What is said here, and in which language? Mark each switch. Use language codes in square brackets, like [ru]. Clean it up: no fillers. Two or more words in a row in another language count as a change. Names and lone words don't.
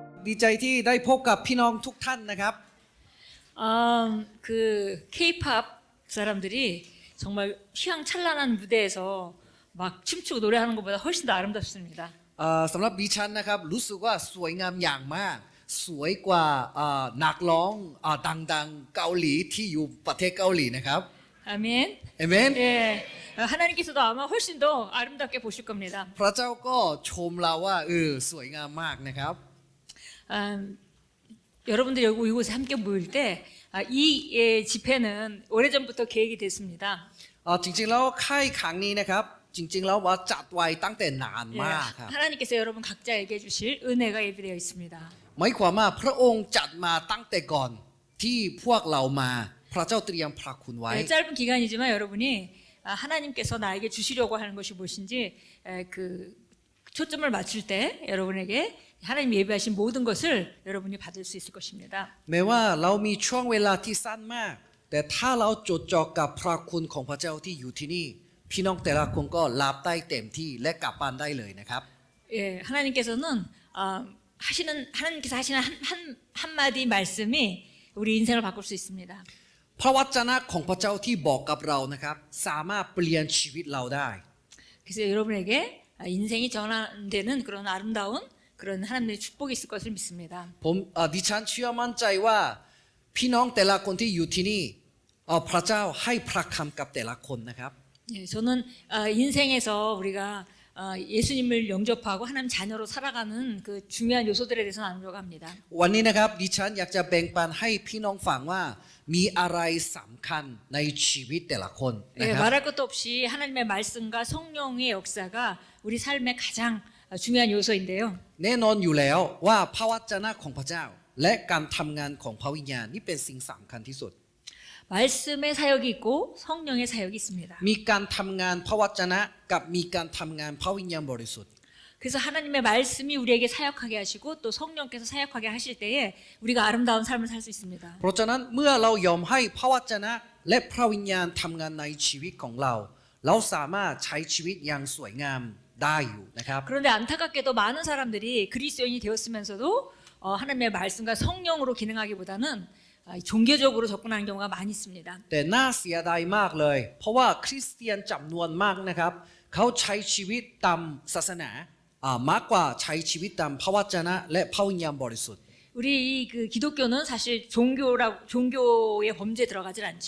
[th] ดีใจที่ได้พบกับพี่น้องทุกท่านนะครับ [ko] 그 K-팝 사람들이 정말 휘황찬란한 무대에서 막 춤추고 노래하는 것보다 훨씬 더 아름답습니다. [th] สำหรับดิฉันนะครับรู้สึกว่าสวยงามอย่างมากสวยกว่านักร้องดังๆเกาหลีที่อยู่ประเทศเกาหลีนะครับ [ko] 아멘. [th] เอเมน [ko] 예, 하나님께서도 아마 훨씬 더 아름답게 보실 겁니다. [th] พระเจ้าก็ชมเราว่าสวยงามมากนะครับ [ko] 여러분들 여기 이곳에 함께 모일 때 이 집회는 오래전부터 계획이 됐습니다. [th] จริงๆแล้วค่ายครั้งนี้นะครับจริงๆแล้วว่าจัดไว้ตั้งแต่นาน [ko] 예, [th] มากครับ [ko] 하나님께서 여러분 각자에게 주실 은혜가 예비되어 있습니다. [th] หมายความว่าพระองค์จัดมาตั้งแต่ก่อนที่พวกเรามาพระเจ้าเตรียมพระคุณไว้ [ko] 짧은 기간이지만 여러분이 하나님께서 나에게 주시려고 하는 것이 무엇인지 그 초점을 맞출 때 여러분에게 하나님 예비하신 모든 것을 여러분이 받을 수 있을 것입니다. [th] แม้ว่าเรามีช่วงเวลาที่สั้นมากแต่ถ้าเราจดจ่อกับพระคุณของพระเจ้าที่อยู่ที่นี่พี่น้องแต่ละคนก็รับได้เต็มที่และกลับบ้านได้เลยนะครับ [ko] 예, 하나님께서는 하나님께서 하시는 한마디 말씀이 우리 인생을 바꿀 수 있습니다. [th] พระวจนะของพระเจ้าที่บอกกับเรานะครับสามารถเปลี่ยนชีวิตเราได้ [ko] 그래서 여러분에게 인생이 전환되는 그런 아름다운 그런 하나님의 축복이 있을 것을 믿습니다. [th] ผมดิฉันเชื่อมั่นใจว่าพี่น้องแต่ละคนที่อยู่ที่นี่พระเจ้าให้พระคำกับแต่ละคนนะครับ [ko] 예, 저는 인생에서 우리가 예수님을 영접하고 하나님 자녀로 살아가는 그 중요한 요소들에 대해서 나누려고 합니다. [th] วันนี้นะครับดิฉันอยากจะแบ่งปันให้พี่น้องฟังว่ามีอะไรสำคัญในชีวิตแต่ละคนนะ [ko] 예, [th] ครับ [ko] 말할 것도 없이 하나님의 말씀과 성령의 역사가 우리 삶의 가장 중요한 요소인데요. [th] แน่นอนอยู่แล้วว่าพระวจนะของพระเจ้าและการทำงานของพระวิญญาณนี่เป็นสิ่งสำคัญที่สุด [ko] 말씀의 사역이 있고 성령의 사역이 있습니다. [th] มีการทำงานพระวจนะกับมีการทำงานพระวิญญาณบริสุทธิ์ [ko] 그래서 하나님의 말씀이 우리에게 사역하게 하시고 또 성령께서 사역하게 하실 때에 우리가 아름다운 삶을 살 수 있습니다. [th] เพราะฉะนั้นเมื่อเรายอมให้พระวจนะและพระวิญญาณทำงานในชีวิตของเราเราสามารถใช้ชีวิตอย่างสวยงามได้อยู่นะครับ [ko] 그런데 안타깝게도 많은 사람들이 그리스도인이 되었으면서도 하나님의 말씀과 성령으로 기능하기보다는 종교적으로 접근하는 경우가 많이 있습니다. [th] แต่น่าเสียดายมากเลยเพราะว่าคริสเตียนจำนวนมากนะครับเขาใช้ชีวิตตามศาสนามากกว่าใช้ชีวิตตามพระวจนะและพระวิญญาณบริสุทธิ์ [ko] 우리 그 기독교는 사실 종교의 범죄에 들어가질 않죠.